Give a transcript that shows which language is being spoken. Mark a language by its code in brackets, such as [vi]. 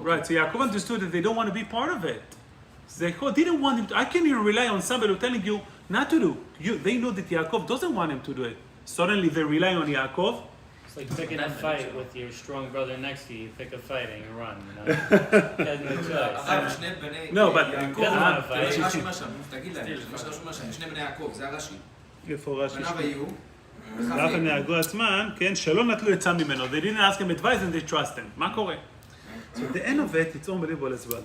[en] Right, so Yaakov understood that they don't want to be part of it. So they didn't want him to. I can you rely on somebody who's telling you not to do. They know that Yaakov doesn't want him to do it. Suddenly they rely on Yaakov. It's like picking a fight with your strong brother next to you. You pick a fight and you run, you know? You have no choice. [he] אחר שני בני [en] No, but- [he] יעקב, [en] Yeah. [he] תראה שרש"י אומר שם, תגיד להם, מה שרש"י אומר שם, שני בני יעקב, זה הרש"י. איפה רש"י? בניו היו, ואף הם נהגו עצמם, כן, שלא נטלו עצה ממנו. [en] They didn't ask him advice and they trust him. [he] מה קורה? [en] So at the end of it, it's unbelievable as well.